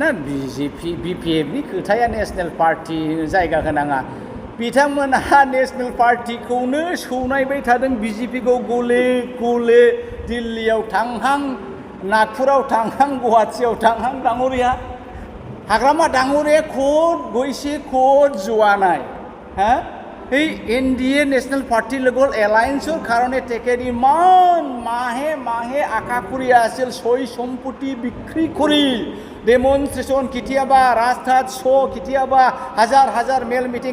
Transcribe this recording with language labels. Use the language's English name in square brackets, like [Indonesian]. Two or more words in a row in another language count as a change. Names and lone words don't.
[Bodo] ना बिजेपि बिपिएफनि खोथाया नेसनेल पार्टि जायगा होनाङा बिथांमोनहा नेसनेल पार्टिखौनो सौनायबाय थादों बिजेपिखौ गले गले दिल्लीयाव थांहां नागपुराव थांहां गुवाहाटियाव थांहां डाङरिया हाग्रामा डाङरिया खद गयसे खद [Assamese] জোৱানাই হ্যাঁ এই এনডিএ ন্যাশনাল পার্টি লগৰ এলায়েন্সৰ কাৰণে তেখেত ইমান মাহে মাহে আশা কৰি আছিল সৈ সম্পত্তি বিক্ৰী কৰি ডেমনষ্ট্ৰেশ্যন কেতিয়াবা ৰাস্তাত শ্ব' কেতিয়াবা হাজাৰ হাজাৰ মেল মিটিং